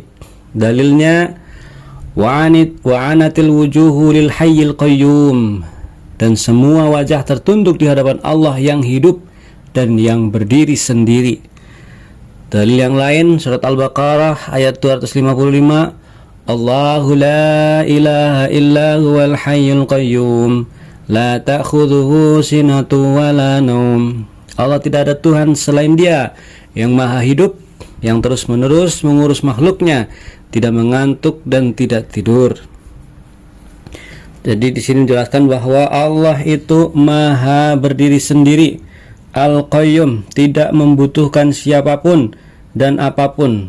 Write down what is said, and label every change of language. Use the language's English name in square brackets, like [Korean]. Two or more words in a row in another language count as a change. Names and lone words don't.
[Indonesian] Dalilnya [Arabic] وعنت الوجوه للحي القيوم, [Indonesian] dan semua wajah tertunduk di hadapan Allah yang hidup dan yang berdiri sendiri. Dalil yang lain surat Al-Baqarah ayat 255, [Arabic] الله لا إله إلا هو الحي القيوم لا تأخذه سنة ولا نوم. [Indonesian] Allah tidak ada Tuhan selain Dia yang maha hidup, yang terus-menerus mengurus makhluknya, tidak mengantuk dan tidak tidur. Jadi di sini dijelaskan bahwa Allah itu maha berdiri sendiri, Al-Qayyum, tidak membutuhkan siapapun dan apapun.